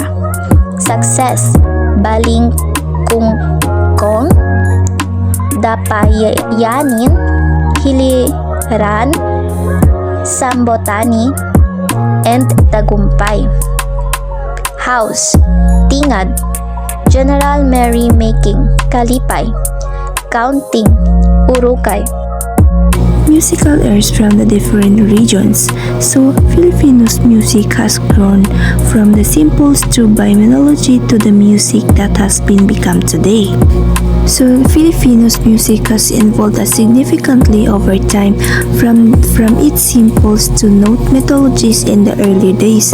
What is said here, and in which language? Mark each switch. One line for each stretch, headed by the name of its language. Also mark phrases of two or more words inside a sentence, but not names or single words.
English: Success, Baling Kungkong, Dapayanin, Hiliran, Sambotani, and Tagumpay. House, Tingad, General Merrymaking, Kalipay. Counting, Urukay. Musical airs from the different regions. So, Filipinos music has grown from the simple struba melody to the music that has been become today. So, Filipinos music has evolved significantly over time from its simple to note methodologies in the early days.